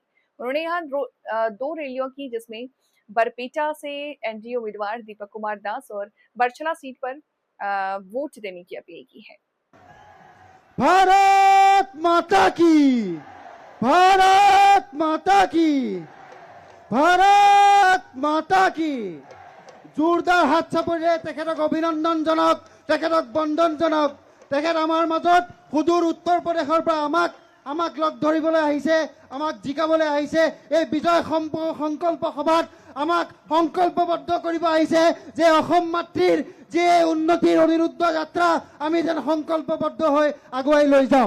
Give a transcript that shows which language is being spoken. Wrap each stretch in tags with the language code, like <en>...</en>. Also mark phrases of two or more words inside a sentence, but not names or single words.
<hi>उन्होंने यहाँ दो रैलियों की, जिसमें बरपेटा से एनडीए उम्मीदवार दीपक कुमार दास और बरछला सीट पर वोट देने की अपील की है। भारत माता की, भारत माता की, भारत माता की। जोरदार हाथ</hi> <as>চাপৰে তেখেতক অভিনন্দন জনক, তেখেতক বন্দন জনক। তেখেত আমাৰ মাজত সুদূৰ উত্তৰ প্ৰদেশৰ পৰা আমাক লগ ধৰিবলৈ আহিছে, আমাক জিকাবলৈ আহিছে। এই বিজয় সংকল্প সভাত আমাক সংকল্পবদ্ধ কৰিব আহিছে যে অসম মাতৃৰ যে উন্নতিৰ অনিৰুদ্ধ যাত্ৰা আমি যেন সংকল্পবদ্ধ হৈ আগুৱাই লৈ যাওঁ।</as>